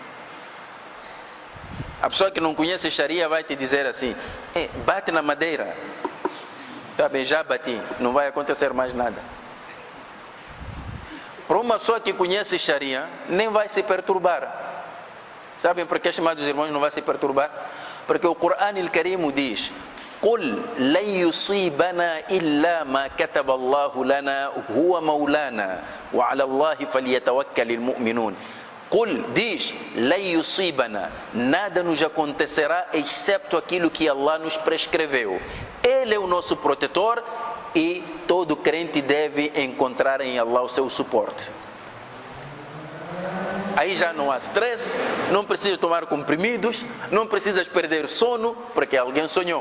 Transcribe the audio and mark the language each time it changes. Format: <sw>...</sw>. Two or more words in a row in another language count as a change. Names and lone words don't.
<pt>A pessoa que não conhece Sharia vai te dizer assim: bate na madeira. Tá bem, já bati, não vai acontecer mais nada. Para uma pessoa que conhece Sharia, nem vai se perturbar. Sabem por que, estimados irmãos, não vai se perturbar? Porque o Coran al-Karim diz:</pt> <ar>قل لن يصيبنا إلا ما كتب الله لنا هو مولانا وعلى الله فليتوكل المؤمنون. قل, diz, لن يصيبنا,</ar> <pt>nada nos acontecerá excepto aquilo que Allah nos prescreveu. Ele é o nosso protetor e todo crente deve encontrar em Allah o seu suporte. Aí já não há stress, não precisas tomar comprimidos, não precisas perder sono, porque alguém sonhou.</pt>